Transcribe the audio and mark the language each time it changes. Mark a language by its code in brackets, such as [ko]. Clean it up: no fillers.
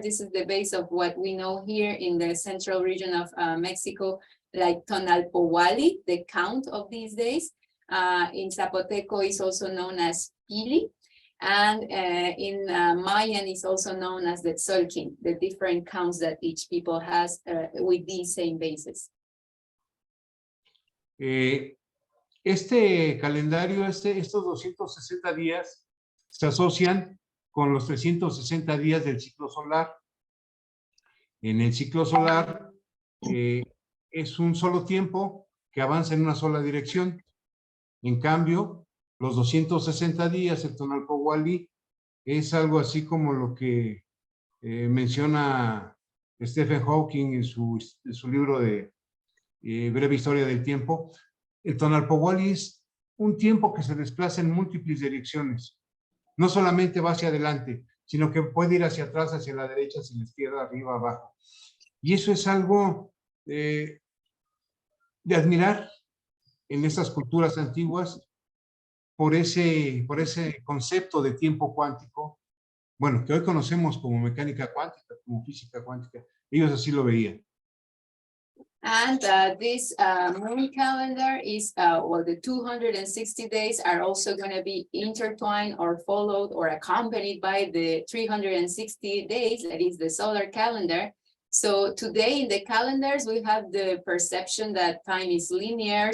[en] This is the base of what we know here in the central region of Mexico, like Tonaltepantla, the count of these days. In Zapoteco is also known as Pili, and in Mayan is also known as the Tzolkin, the different counts that each people has with these same bases. [es] Este calendario, estos 260 días se asocian con los 360 días del ciclo solar. En el ciclo solar es un solo tiempo que avanza en una sola dirección. En cambio, los 260 días, el Tonaltepantla, es algo así como lo que menciona Stephen Hawking en su libro de Breve Historia del Tiempo. El Tonaltepantla es un tiempo que se desplaza en múltiples direcciones. No solamente va hacia adelante, sino que puede ir hacia atrás, hacia la derecha, hacia la izquierda, arriba, abajo. Y eso es algo de admirar en estas culturas antiguas por ese concepto de tiempo cuántico, bueno, que hoy conocemos como mecánica cuántica, como física cuántica. Ellos así lo veían. [en] And this moon calendar is, well, the 260 days are also going to be intertwined or followed or accompanied by the 360 days, that is the solar calendar. So today in the calendars, we have the perception that time is linear.